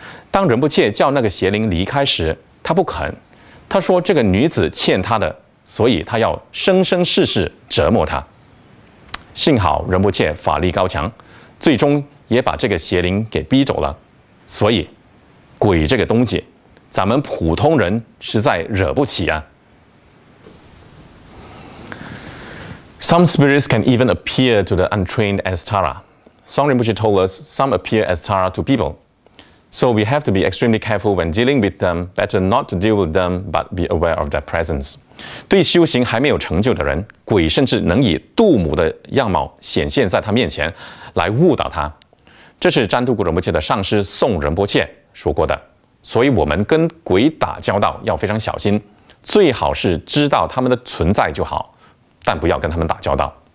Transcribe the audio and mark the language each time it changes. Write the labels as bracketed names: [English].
[Chinese] 当仁波切叫那个邪灵离开时，她不肯，她说这个女子欠她的，所以她要生生世世折磨她。幸好仁波切法力高强，最终也把这个邪灵给逼走了。所以，鬼这个东西，咱们普通人实在惹不起啊。 [English] Some spirits can even appear to the untrained as Tara. Song Rinpoche told us some appear as Tara to people. So we have to be extremely careful when dealing with them, better not to deal with them, but be aware of their presence. [Chinese] 对修行还没有成就的人，鬼甚至能以度母的样貌显现在他面前，来误导他。这是占都古仁波切的上师宋仁波切说过的。所以我们跟鬼打交道要非常小心，最好是知道他们的存在就好，但不要跟他们打交道。